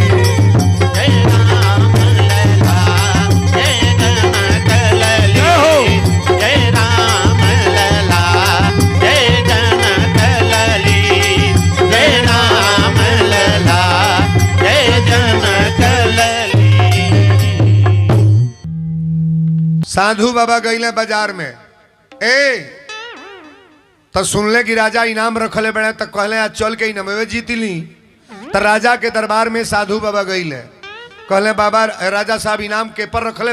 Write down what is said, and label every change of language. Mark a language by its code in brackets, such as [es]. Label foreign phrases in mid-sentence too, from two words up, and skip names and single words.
[bho] जय राम लला जय जनक लली जय हो। जय राम लला जय जनक लली जय राम लला जय जनक लली साधु बाबा गईले बाजार में ए तो सुनले कि राजा इनाम रखले बड़े तो कहले आज चल के इनामे जीत ली तो राजा के दरबार में साधु बाबा गईले कहले बाबा राजा साहब इनाम के पर रखले